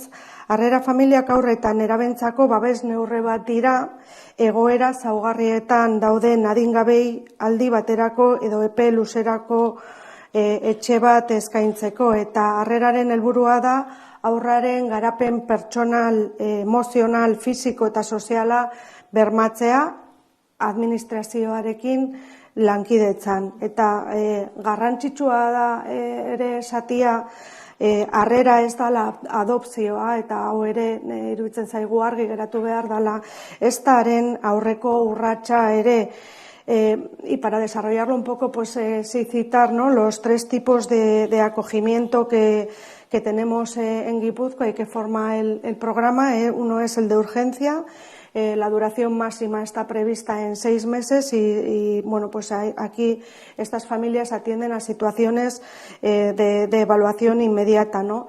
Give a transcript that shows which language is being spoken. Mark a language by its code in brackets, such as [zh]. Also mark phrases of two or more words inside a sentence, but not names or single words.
[eu] Harrera familiak aurre eta nerabentzako babes neurri bat dira, egoera zaugarrietan dauden adingabei aldi baterako edo epe luzerako etxe bat eskaintzeko, eta harreraren helburua da aurraren garapen pertsonal, emozional, fisiko eta soziala bermatzea administrazioarekin lankidetzan. Eta garrantzitsua da ere esatia, harrera ez dala adopzioa, eta hau ere iruditzen zaigu argi geratu behar dala, ez daren aurreko urratsa ere. [es] Y para desarrollarlo un poco, pues sí citar, ¿no?, los 3 tipos de acogimiento que tenemos en Guipúzcoa y que forma el programa. Uno es el de urgencia. La duración máxima está prevista en 6 meses y bueno, pues aquí estas familias atienden a situaciones de evaluación inmediata, ¿no?